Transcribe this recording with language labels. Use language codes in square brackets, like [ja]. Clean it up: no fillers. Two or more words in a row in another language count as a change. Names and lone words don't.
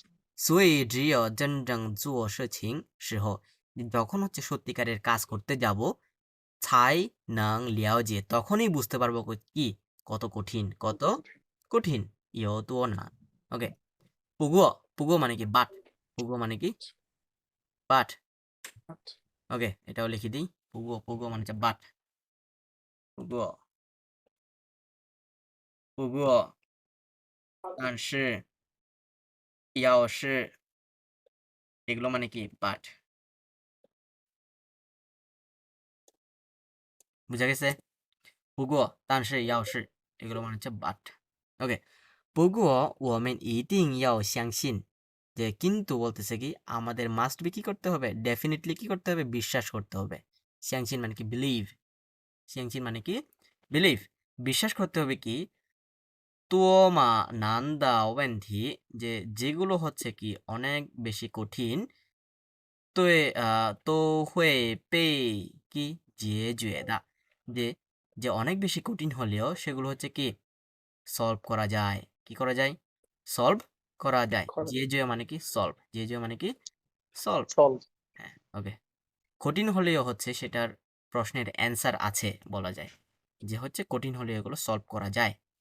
[zh] 所以只有真正做事情时候， [bn] যখন হচ্ছে সত্যিকারের কাজ করতে যাব, [zh] 才能了解 [bn] তখনই বুঝতে পারবো কি কত কঠিন, কত কঠিন, [zh] 有多难。OK，不过 [bn] মানে কি [zh] বাট, [bn] 不过 মানে কি বাট। ওকে, এটাও লিখে দিই, 不过 মানে হচ্ছে বাট, [zh] 不过但是要是 [bn] এগুলো মানে কি বাট, বুঝা গেছে? [zh] 不过但是要是 [bn] এগুলো মানে হচ্ছে বাট। ওকে, [zh] 不过我们一定要相信, [bn] যে কিন্তু বলতেছে কি আমাদের [en] must be [bn] কি করতে হবে, ডেফিনেটলি কি করতে হবে, বিশ্বাস করতে হবে। 相信 মানে কি বিলিভ, 相信 মানে কি বিলিভ, বিশ্বাস করতে হবে কি [zh] 多么难的问题, [bn] যে যেগুলো হচ্ছে কি অনেক বেশি কঠিন, [zh] 都会被কি 解决的, [bn] যে যে অনেক বেশি কঠিন হলেও সেগুলো হচ্ছে কি সলভ করা যায়, কি করা যায়, সলভ করা যায়। যে মানে কি সলভ, যে মানে কি সলভ। সলভ হ্যাঁ, ওকে, কঠিন হলেও হচ্ছে সেটার প্রশ্নের অ্যান্সার আছে বলা যায়, যে হচ্ছে কঠিন হলেও এগুলো সলভ করা যায়।